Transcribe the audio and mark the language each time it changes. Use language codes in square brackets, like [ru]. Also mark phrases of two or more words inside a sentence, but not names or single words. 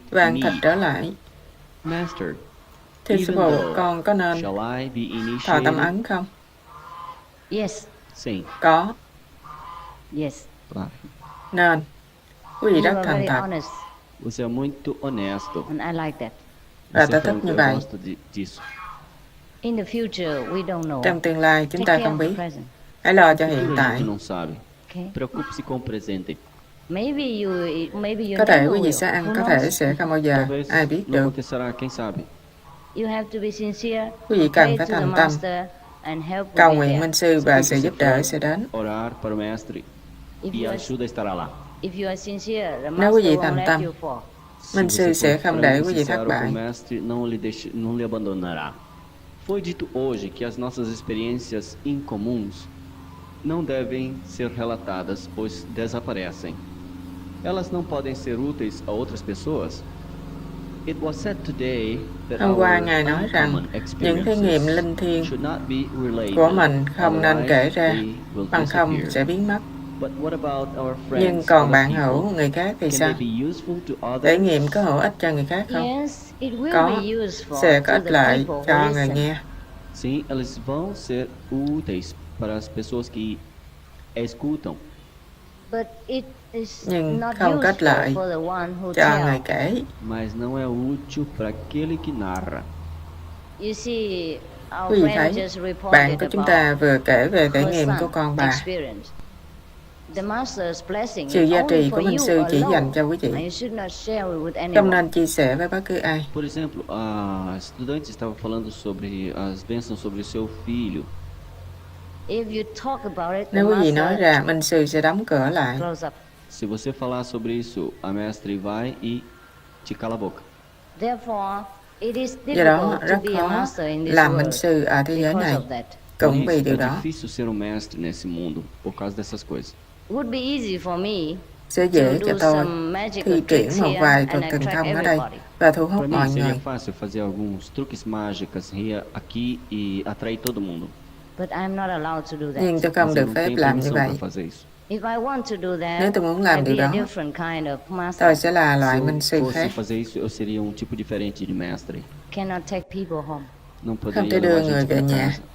[vi] và ăn thịt [en] meat. [vi] trở lại. [en] Master, [vi] Thưa sư [en] even [vi] phụ, [en] though, [vi] con có nên [en] shall I be [vi] thọ tâm [en] initiated? [vi] ấn không? [pt] Sim, [vi] Có, [pt] claro. [vi] nên. Quý vị rất thành thật, [pt] Você é muito honesto. [vi] và [pt] Você [vi] ta [pt] é [vi] thích [pt] muito, [vi] như [pt] eu [vi] vậy. [pt] gosto disso. [vi] Trong tương lai chúng ta không biết. Hãy lo cho [pt] O [vi] hiện [pt] futuro a [vi] tại. [pt] gente não sabe. Preocupe-se com o presente. [vi] Có thể quý vị sẽ ăn, có thể sẽ không bao giờ. [pt] Talvez [vi] Ai biết [pt] não [vi] được. [pt] acontecerá, quem sabe? [vi] Quý vị cần phải thành tâm, cầu nguyện minh sư và sự giúp đỡ sẽ đến. [pt] Orar para o mestre e a ajuda estará lá. [vi] Nếu quý vị thành tâm, [pt] Se [vi] minh sư [pt] você [vi] sẽ [pt] for [vi] không để [pt] franco [vi] quý vị thất [pt] sincero, o [vi] bại. [pt] mestre não lhe abandonará. Foi dito hoje que as nossas experiências incomuns não devem ser relatadas, pois desaparecem. Elas não podem ser úteis a outras pessoas. [en] It was said today that [vi] Hôm qua [en] our [vi] Ngài nói rằng [en] uncommon [vi] những thí nghiệm [en] experiences [vi] linh thiêng [en] should not be related, [vi] của mình không nên kể [en] otherwise [vi] ra, [en] they will [vi] bằng không [en] disappear. [vi] sẽ biến mất. [en] But what about our friends, [vi] Nhưng còn [en] other [vi] bạn [en] people? [vi] hữu, người khác thì [en] Can [vi] sao? [en] they be useful to others? [vi] Trải nghiệm có hữu ích cho người khác không? Có, sẽ có ích lợi cho người nghe. [pt] Sim, elas vão ser úteis para as pessoas que escutam. [vi] Nhưng không có ích lợi cho người kể. [pt] Mas não é útil para aquele que narra. [vi] Quý vị thấy, bạn của chúng ta vừa kể về trải nghiệm của con bà. Sự gia trì của minh sư chỉ dành cho quý vị, không nên chia sẻ với bất cứ ai. [pt] Por exemplo, a estudante estava falando sobre as bênçãos sobre o seu filho. [vi] Nếu quý vị nói ra, minh sư sẽ đóng cửa lại. [pt] Se você falar sobre isso, a mestre vai e te cala a boca. [vi] Do đó, rất khó làm minh sư ở thế giới này, cũng [pt] Por [vi] vì [pt] isso, [vi] điều [pt] é [vi] đó. [pt] difícil ser um mestre nesse mundo por causa dessas coisas. [vi] Sẽ dễ cho tôi thi triển một vài thuật thần thông ở đây và thu hút [pt] Para [vi] mọi [pt] mim seria [vi] người. [pt] fácil fazer alguns truques mágicos aqui e atrair todo mundo. [vi] Nhưng tôi không [pt] Mas eu [vi] được [pt] não [vi] phép [pt] tenho [vi] làm như [pt] permissão [vi] vậy. [pt] para fazer isso. [vi] Nếu tôi muốn làm điều đó, tôi sẽ là [pt] Se [vi] loại [pt] eu [vi] minh sư [pt] fosse [vi] khác, [pt] fazer isso, eu seria um tipo diferente de mestre. Não [vi] không [pt] poderia [vi] thể đưa [pt] levar [vi] người [pt] gente [vi] về [pt] para [vi] nhà.